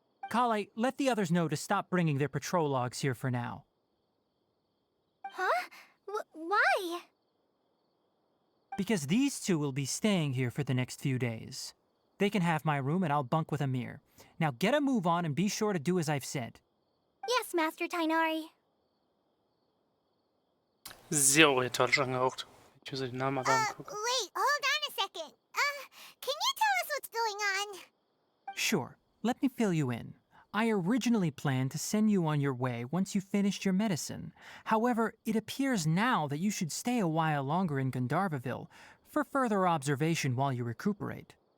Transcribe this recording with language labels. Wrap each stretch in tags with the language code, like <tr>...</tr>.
<en>Kale, let the others know to stop bringing their patrol logs here for now. Huh? Why? Because these two will be staying here for the next few days. They can have my room and I'll bunk with Amir. Now get a move on and be sure to do as I've said. Yes, Master Tainari.</en> <de>Sehr orientalisch angehaucht. Ich muss den Namen aber angucken.</de> <en>Wait, hold on a second. Can you tell us what's going on? Sure, let me fill you in. I originally planned to send you on your way once you finished your medicine. However, it appears now that you should stay a while longer in Gandharvaville for further observation while you recuperate.</en>